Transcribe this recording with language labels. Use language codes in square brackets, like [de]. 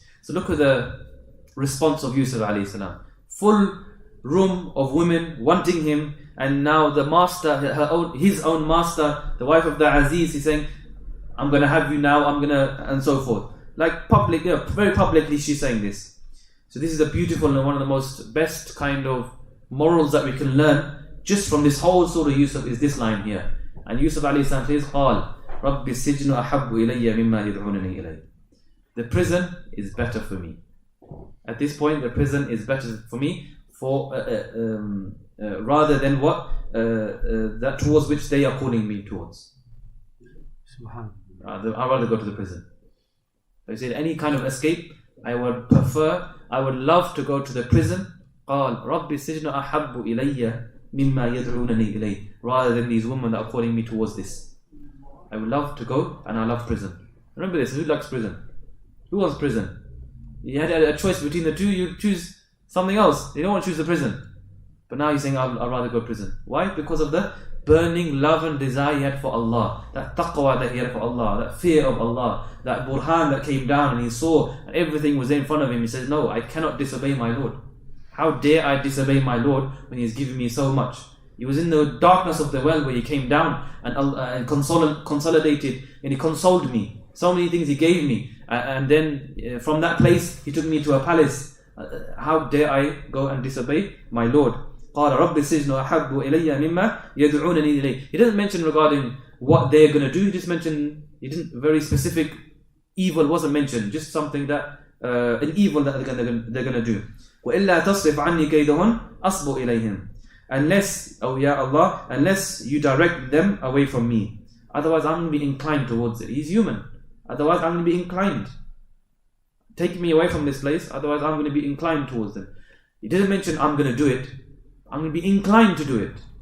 [en] So look at the response of Yusuf alayhi salam. Full room of women wanting him, and now the master, his own master, the wife of the Aziz, is saying, I'm going to have you now, I'm going to, and so forth. Like public, very publicly she's saying this. So this is a beautiful and one of the most best kind of morals that we can learn just from this whole Surah Yusuf is this line here. And Yusuf alayhi salam says, [ar] قال رب السجن أحب إلي مما يدعونني إليه. [en] The prison is better for me. At this point, the prison is better for me for rather than what that towards which they are calling me towards. I'd rather go to the prison. So he said, any kind of escape, I would love to go to the prison. [ar] قال رب السجن أحب إلي مما يدعونني إليه. [en] Rather than these women that are calling me towards this. I would love to go, and I love prison. Remember this, who likes prison? Who wants prison? You had a choice between the two, you choose something else. You don't want to choose the prison. But now you're saying, I'd rather go to prison. Why? Because of the burning love and desire he had for Allah. That taqwa that he had for Allah. That fear of Allah. That burhan that came down and he saw and everything was there in front of him. He says, no, I cannot disobey my Lord. How dare I disobey my Lord when he's given me so much? He was in the darkness of the well where he came down and consolidated, and he consoled me. So many things he gave me. And then from that place, he took me to a palace. How dare I go and disobey my Lord? [ar] قال رب السجن أحب إلي مما يدعونني إليه. [en] He doesn't mention regarding what they're going to do. He didn't very specific evil wasn't mentioned. Just something that an evil that they're going to do. [ar] وإلا تصرف عني كيدهن أصب إليهم. [en] Unless, oh ya Allah, unless you direct them away from me. Otherwise I'm going to be inclined towards it. He's human. Otherwise I'm going to be inclined. Take me away from this place. Otherwise I'm going to be inclined towards them. He didn't mention I'm going to do it. I'm going to be inclined to do it.